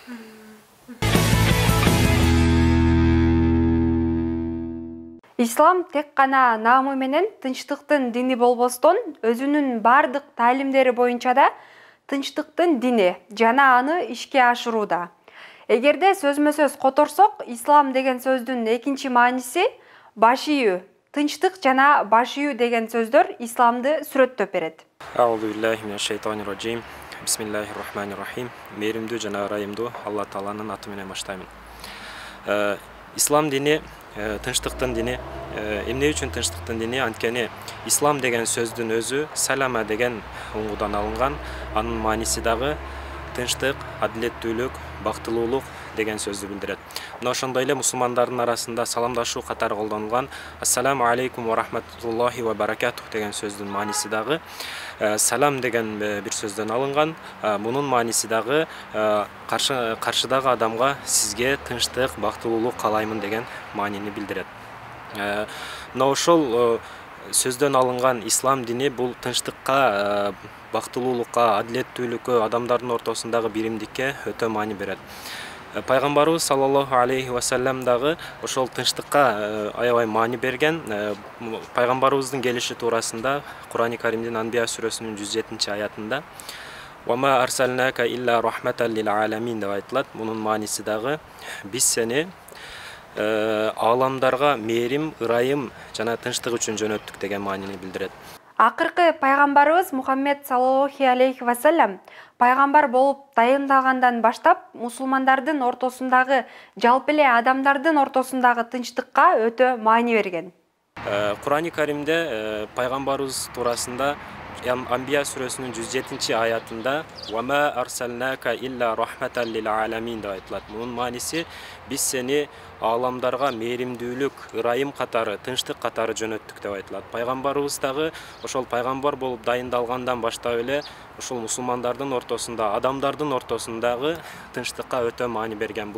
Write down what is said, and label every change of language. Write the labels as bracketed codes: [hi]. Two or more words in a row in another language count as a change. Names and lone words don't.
[ky] Ислам тек гана наамы менен тынчтыктын дини болбостон, өзүнүн бардык таалимдери боюнча да тынчтыктын дини жана аны ишке ашырууда. Эгерде сөзмө-сөз которсок, ислам деген сөздүн экинчи мааниси баш ийүү. Тынчтык жана баш ийүү деген сөздөр исламды сүрөттөп берет. [ar] أعوذ بالله من الشيطان الرجيم بسم الله الرحمن الرحيم. [ky] Мээримдүү жана ырайымдуу Алла Тааланын аты менен баштайм. Ислам дини тынчтыктын дини. Эмне үчүн тынчтыктын дини? Анткени ислам деген сөздүн өзү салама деген уңгудан алынган. Анын мааниси дагы тынчтык, адилеттүүлүк, бактылуулук, деген сөздү билдирет. Мына ошондой эле мусулмандардын арасында саламдашуу катары колдонулган [ar] السلام عليكم ورحمة الله وبركاته [ky] деген сөздүн мааниси дагы салам деген бир сөздөн алынган. Мунун мааниси дагы каршыдагы адамга сизге тынчтык, бактылуулук каалаймын деген маанини билдирет. Мына ошол сөздөн алынган ислам дини бул тынчтыкка, бактылуулукка, адилеттүүлүккө, адамдардын ортосундагы биримдикке өтө маани берет. Пайгамбарыбыз [ar] صلى الله عليه وسلم [ky] дагы ошол тынчтыкка аябай маани берген. Пайгамбарыбыздын келиши туурасында Кур'ан-ы Каримдин Анбия сүрөсүнүн 107-аятында [ar] "وما أرسلناك إلا رحمة للعالمين" [ky] деп айтылат. Мунун мааниси дагы биз сени ааламдарга мээрим, ырайым жана тынчтык үчүн жөнөттүк деген маанини билдирет. Акыркы пайгамбарыбыз Мухаммед [ar] صلى الله عليه وسلم [ky] пайгамбар болуп дайындалгандан баштап мусулмандардын ортосундагы, жалпы эле адамдардын ортосундагы тынчтыкка өтө маани берген. Кур'ан-ы Каримде пайгамбарыбыз туурасында Анбия сүрөсүнүн 107-аятында [ar] "وما أرسلناك إلا رحمة للعالمين" [ky] деп айтылат. Мунун мааниси биз сени ааламдарга мээримдүүлүк, ырайым катары, тынчтык катары жөнөттүк деп айтылат. Пайгамбарыбыз дагы ошол пайгамбар болуп дайындалгандан баштап эле ошол мусулмандардын ортосунда, адамдардын ортосундагы тынчтыкка өтө маани берген.